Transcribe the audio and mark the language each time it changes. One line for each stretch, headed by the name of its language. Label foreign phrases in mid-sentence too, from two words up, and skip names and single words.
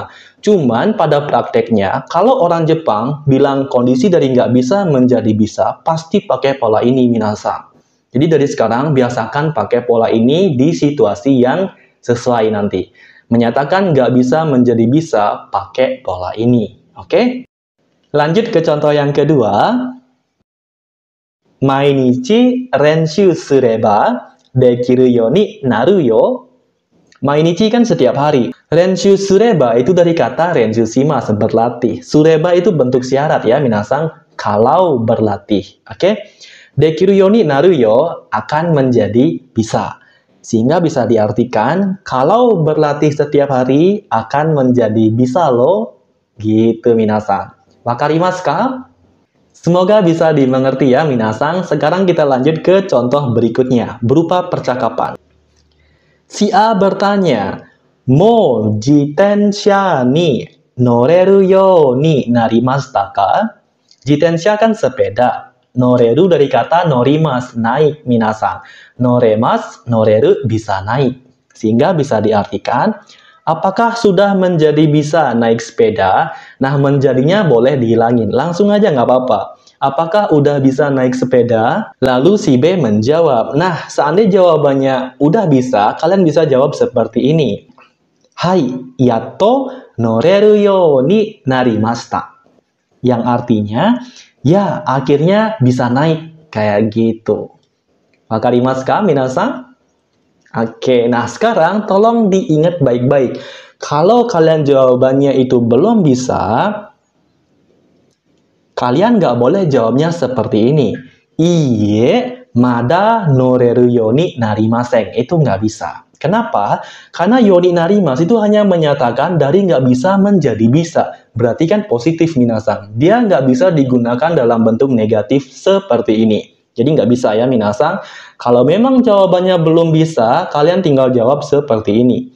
Indonesian: Cuman pada prakteknya, kalau orang Jepang bilang kondisi dari nggak bisa menjadi bisa, pasti pakai pola ini minasan. Jadi dari sekarang biasakan pakai pola ini di situasi yang sesuai nanti. Menyatakan nggak bisa menjadi bisa, pakai pola ini. Oke? Lanjut ke contoh yang kedua.
Japanese: 毎日練習すればできるようになるよ.
Indonesian: Mainichi kan setiap hari.
Japanese: 練習すれば
Indonesian: itu dari kata
Japanese: 練習します,
Indonesian: berlatih. Sureba itu bentuk syarat ya, minasang, kalau berlatih. Oke?
Japanese: できるようになるよ
Indonesian: akan menjadi bisa. Sehingga bisa diartikan, kalau berlatih setiap hari akan menjadi bisa loh. Gitu minasang.
Japanese: 分かりますか?
Indonesian: Semoga bisa dimengerti ya minasang. Sekarang kita lanjut ke contoh berikutnya, berupa percakapan. Si A bertanya,
Japanese: もう自転車に乗れるようになりましたか?
Indonesian: Jitensha kan sepeda. Noreru dari kata norimas, naik minasang.
Japanese: 乗れます、乗れる
Indonesian: bisa naik. Sehingga bisa diartikan, apakah sudah menjadi bisa naik sepeda? Nah, menjadinya boleh dihilangin. Langsung aja nggak apa-apa. Apakah udah bisa naik sepeda? Lalu si B menjawab. Nah, seandainya jawabannya udah bisa, kalian bisa jawab seperti ini.
Japanese: はい、やっと乗れるようになりました.
Indonesian: Yang artinya, ya akhirnya bisa naik. Kayak gitu.
Japanese: 分かりますか,
Indonesian: minasang? Oke, nah sekarang tolong diingat baik-baik. Kalau kalian jawabannya itu belum bisa, kalian nggak boleh jawabnya seperti ini.
Japanese: いいえ、まだ乗れるようになりません.
Indonesian: Itu nggak bisa. Kenapa? Karena
Japanese: ようになります
Indonesian: itu hanya menyatakan dari nggak bisa menjadi bisa. Berarti kan positif minasang. Dia nggak bisa digunakan dalam bentuk negatif seperti ini. Jadi nggak bisa ya minasang. Kalau memang jawabannya belum bisa, kalian tinggal jawab seperti ini.